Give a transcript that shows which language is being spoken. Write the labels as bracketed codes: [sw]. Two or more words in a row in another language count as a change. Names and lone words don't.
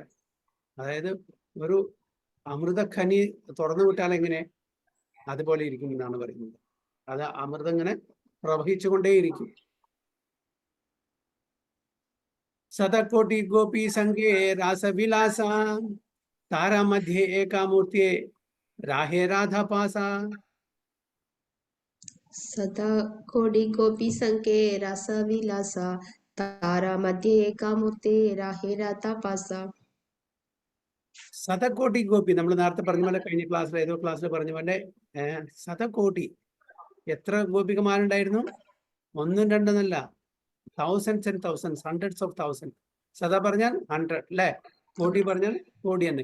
[ml] അതായത് ഒരു അമൃതഖനി തുറന്നു വിട്ടാൽ എങ്ങനെ അതുപോലെ ഇരിക്കും എന്നാണ് പറയുന്നത്. അത് അമൃതം ഇങ്ങനെ പ്രവഹിച്ചുകൊണ്ടേയിരിക്കും. [bn] শতকোটি গোপী সঙ্গে রাসবিলাস তারমধ্যে একমূর্ত্যে রহে রাধাপাশ. শতকোটি গোপী সঙ্গে রাসবিলাস তার মধ্যে একমূর্ত্যে রহে রাধাপাশ. [ml] ശതകോടി ഗോപി, നമ്മൾ നേരത്തെ പറഞ്ഞ പോലെ കഴിഞ്ഞ ക്ലാസ്സിൽ ഏതോ ക്ലാസ്സിൽ പറഞ്ഞ പോലെ ശതകോടി എത്ര ഗോപികമാരുണ്ടായിരുന്നു? ഒന്നും രണ്ടെന്നല്ല, [en] thousands and thousands, hundreds of thousand. [ml] ശത പറഞ്ഞാൽ 100 അല്ലേ, കോടി പറഞ്ഞാൽ കോടി തന്നെ.